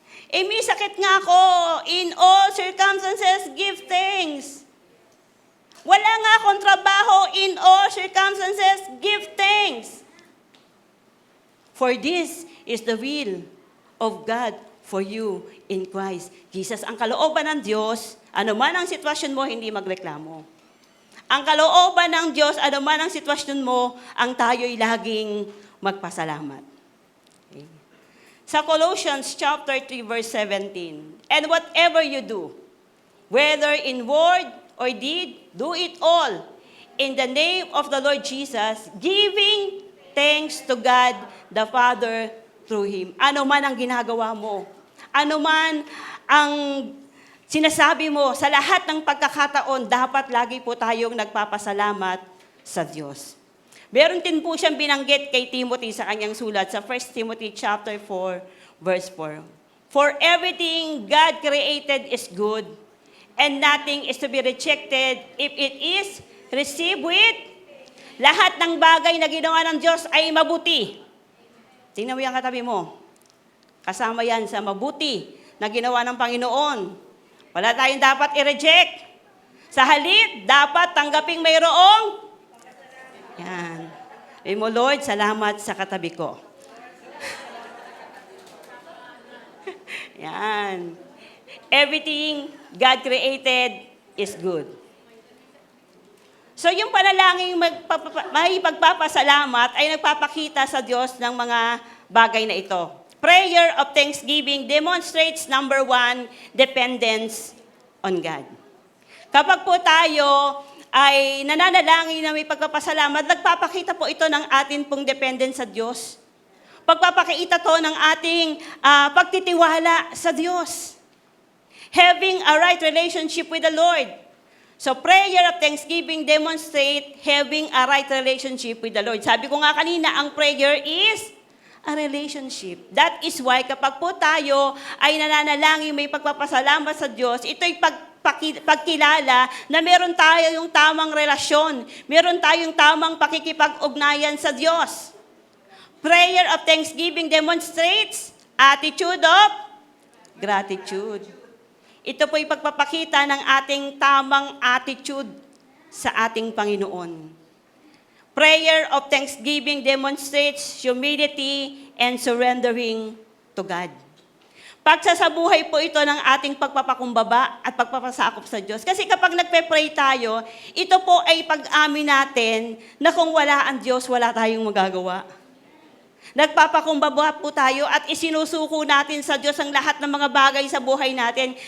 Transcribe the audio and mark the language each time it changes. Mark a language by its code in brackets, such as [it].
[tl] May sakit nga ako. [en] In all circumstances, give thanks. [tl] Wala nga akong trabaho. [en] In all circumstances, give thanks. For this is the will of God for you in Christ Jesus. [tl] Ang kalooban ng Diyos, anuman ang sitwasyon mo, hindi magreklamo. Ang kalooban ng Diyos, anuman ang sitwasyon mo, ang tayo'y laging magpasalamat. [en] Sa Colossians chapter 3 verse 17, and whatever you do, whether in word or deed, do it all in the name of the Lord Jesus, giving thanks to God the Father through Him. [tl] Ano man ang ginagawa mo, ano man ang sinasabi mo, sa lahat ng pagkakataon, dapat lagi po tayong nagpapasalamat sa Diyos. Meron din po siyang binanggit kay Timothy sa kanyang sulat sa 1 Timothy chapter 4, verse 4. [en] For everything God created is good, and nothing is to be rejected if it is receive with [tl] lahat ng bagay na ginawa ng Diyos ay mabuti. Tingnan mo yung katabi mo. Kasama yan sa mabuti na ginawa ng Panginoon. Wala tayong dapat i-reject. Sa halip, dapat tanggaping mayroong. Yan. Sabi mo, Lord, salamat sa katabi ko. Yan. [en] Everything God created is good. [tl] So yung panalangin may pagpapasalamat ay nagpapakita sa Diyos ng mga bagay na ito. [en] Prayer of thanksgiving demonstrates, number one, dependence on God. [tl] Kapag po tayo ay nananalangin na may pagpapasalamat, nagpapakita po ito ng atin pong dependence sa Diyos. Pagpapakita to ng ating pagtitiwala sa Diyos. [en] Having a right relationship with the Lord. So prayer of thanksgiving demonstrate having a right relationship with the Lord. [tl] Sabi ko nga kanina, ang prayer is a relationship. [en] That is why [tl] kapag po tayo ay nananalangin may pagpapasalamat sa Diyos, ito'y pagkilala na meron tayo yung tamang relasyon, meron tayong tamang pakikipag-ugnayan sa Diyos. [en] Prayer of thanksgiving demonstrates attitude of gratitude. [tl] Ito po'y pagpapakita ng ating tamang attitude sa ating Panginoon. [en] Prayer of thanksgiving demonstrates humility and surrendering to God. [tl] Pagsasabuhay po ito ng ating pagpapakumbaba at pagpapasakop sa Diyos. Kasi kapag nagpe-pray tayo, ito po ay pag-amin natin na kung wala ang Diyos, wala tayong magagawa. Nagpapakumbaba po tayo at isinusuko natin sa Diyos ang lahat ng mga bagay sa buhay natin.